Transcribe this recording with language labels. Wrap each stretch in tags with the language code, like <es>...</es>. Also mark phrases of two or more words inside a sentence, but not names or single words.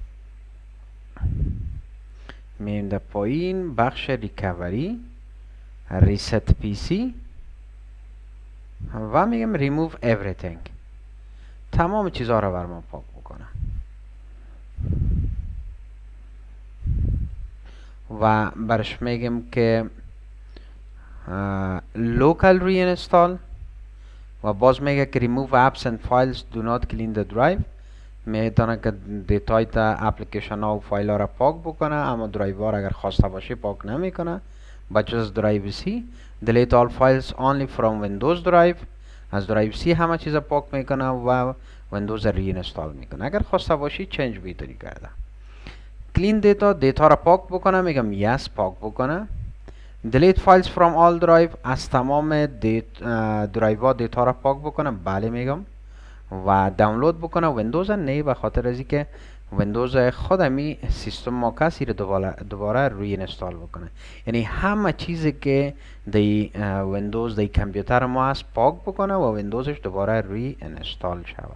<fa>میایم در پایین بخش ریکاوری،</fa> <en>reset PC</en> <fa>و میگم</fa> <en>remove everything,</en> <fa>تمام چیزها را بر ما پاک بکنه و برش میگم که</fa> <en>local reinstall</en> <fa>و باز میگه که</fa> <en>remove apps and files do not clean the drive،</en> <fa>میتونه که دیتای تا اپلیکیشن ها و فایل ها را پاک بکنه، اما درایو ها را اگر خواسته باشه پاک نمیکنه. بجز درایو سی</fa> <en>delete all files only from windows drive،</en> <fa>از درایو سی همه چیز پاک میکنه و ویندوز ری اینستال میکنه. اگر خواسته باشی چنج بیتری کرده.</fa> <en>clean data</en> <fa>را پاک بکنه، میگم یس پاک بکنه.</fa> <en>delete files from all drive،</en> <fa>از تمام درایو ها دیتا را پاک بکنه، بله میگم. و دانلود بکنه ویندوز نه، به خاطر از اینکه ویندوز خودمی سیستم ما کسی رو دوباره روی اینستال بکنه، یعنی همه چیزی که دی ویندوز دی کامپیوتر ما هست پاک بکنه و ویندوزش دوباره روی اینستال شوه.</fa>